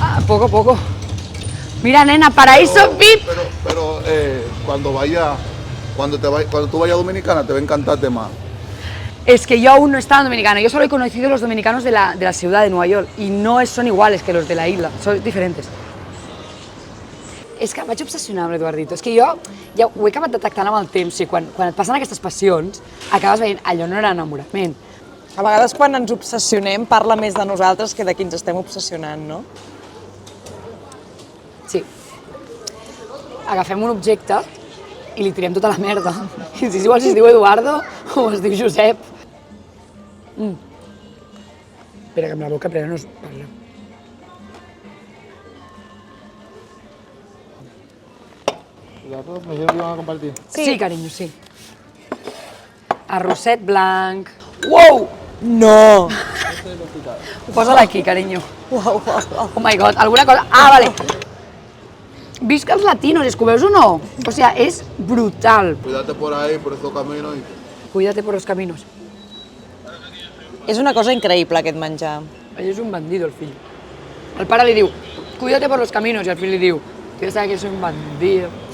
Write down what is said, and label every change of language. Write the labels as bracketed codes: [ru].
[es] Poco. Mira, nena, paraíso VIP. Pero cuando tú vayas a Dominicana te va a encantarte más. Es que yo aún no he estado en Dominicana. Yo solo he conocido los dominicanos de la ciudad de Nueva York y no son iguales que los de la isla, son diferentes. [ca] És que em vaig obsessionar amb l'Eduardito. És que jo ja ho he acabat detectant amb el temps i quan et passen aquestes passions acabes veient allò no era enamorament. A vegades quan ens obsessionem parla més de nosaltres que de qui ens estem obsessionant, no? Sí. Agafem un objecte i li tirem tota la merda. I és igual si es diu Eduardo o es diu Josep. Espera, que amb la boca plena no es parla. [es] Me dijeron que iban a compartir. [ca] Sí, carinyo, sí. Arrosset blanc. Wow! No! Posa-la aquí, carinyo. [en] Oh my god, [ca] alguna cosa... Vale. Visca els latinos, és que ho veus o no? [es] O sea, [ca] és brutal. [es] Cuídate por ahí, por estos caminos. Cuídate por los caminos. [ca] És una cosa increïble aquest menjar. Ell és un bandido, el fill. El pare li diu, [es] cuídate por los caminos, [ca] i el fill li diu, [es] yo sabes que soy un bandido.